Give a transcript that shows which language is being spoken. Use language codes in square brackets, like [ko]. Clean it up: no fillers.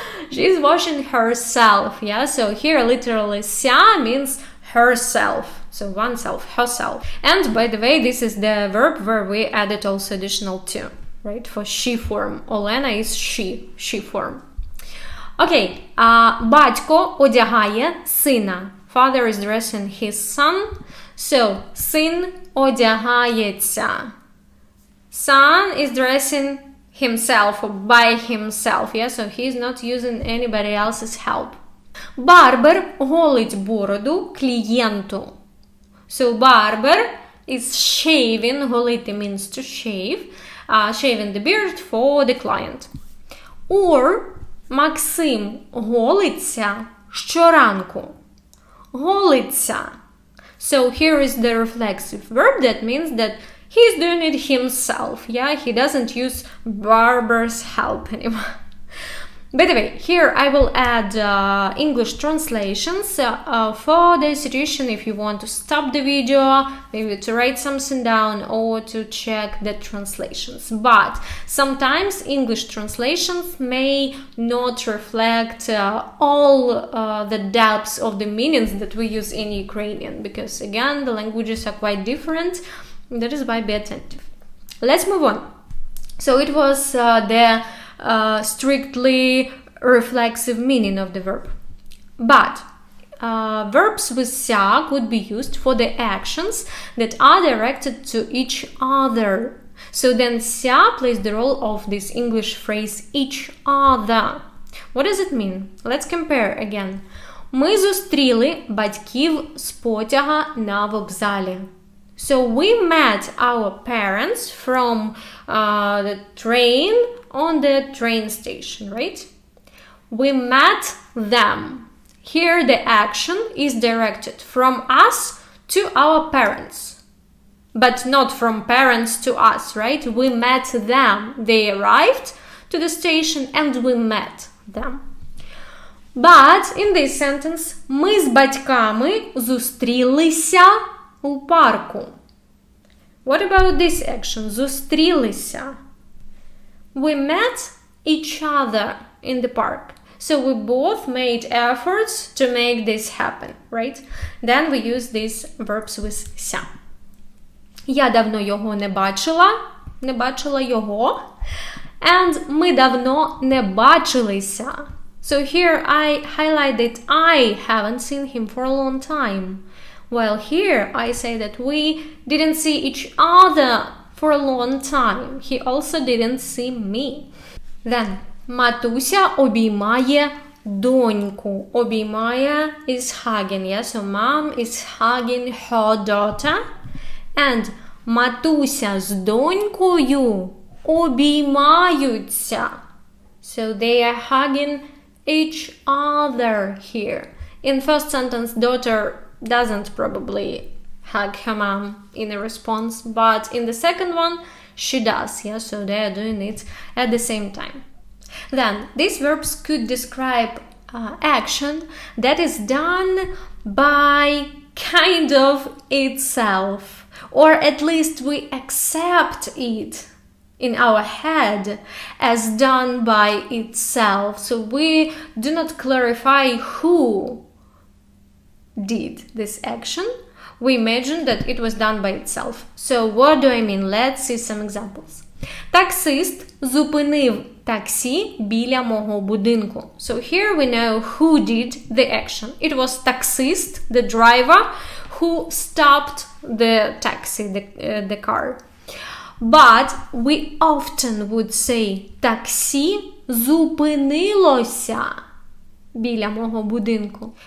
[en] She's washing herself, yeah? So here literally ся means herself. So oneself, herself. And by the way, this is the verb where we added also additional to, right? For she form. Олена is she form. [uk] Okay, батько одягає сина. [en] Father is dressing his son. [uk] So, син одягається. [en] Son is dressing himself or by himself, yeah? So he's not using anybody else's help. [uk] Барбер голить бороду клієнту. [en] So, barber is shaving, голити means to shave, shaving the beard for the client. [uk] Or, Максим голиться щоранку. Голиться. [en] So here is the reflexive verb that means that he's doing it himself. Yeah, he doesn't use barber's help anymore. By the way, here I will add English translations for the situation if you want to stop the video, maybe to write something down or to check the translations. But sometimes English translations may not reflect all the depths of the meanings that we use in Ukrainian, because again, the languages are quite different. That is why be attentive. Let's move on. So it was the strictly reflexive meaning of the verb. But verbs with ся could be used for the actions that are directed to each other. So then ся plays the role of this English phrase each other. What does it mean? Let's compare again. [uk] Ми зустріли батьків з потяга на вокзалі. [en] So we met our parents from the train on the train station, right? We met them. Here the action is directed from us to our parents, but not from parents to us, right? We met them. They arrived to the station and we met them. But in this sentence, [uk] ми з батьками зустрілися у парку. [en] What about this action? Зустрілися. We met each other in the park. So we both made efforts to make this happen, right? Then we use these verbs with ся. [uk] Я давно його не бачила його. And ми давно не бачилися. [en] So here I highlight that I haven't seen him for a long time. While here I say that we didn't see each other for a long time. He also didn't see me. [uk] Then, матуся обіймає доньку. [en] Обіймає is hugging, yeah? So mom is hugging her daughter. [uk] And матуся з донькою обіймаються. [en] So they are hugging each other here. In first sentence, daughter doesn't probably hug her mom in a response, but in the second one, she does, yeah, so they are doing it at the same time. Then, these verbs could describe action that is done by kind of itself, or at least we accept it in our head as done by itself. So we do not clarify who did this action. We imagine that it was done by itself. So what do I mean? Let's see some examples. [uk] Таксист зупинив таксі біля мого будинку. [en] So here we know who did the action. It was taxist, the driver, who stopped the taxi, the car. But we often would say [uk] таксі зупинилося біля мого будинку.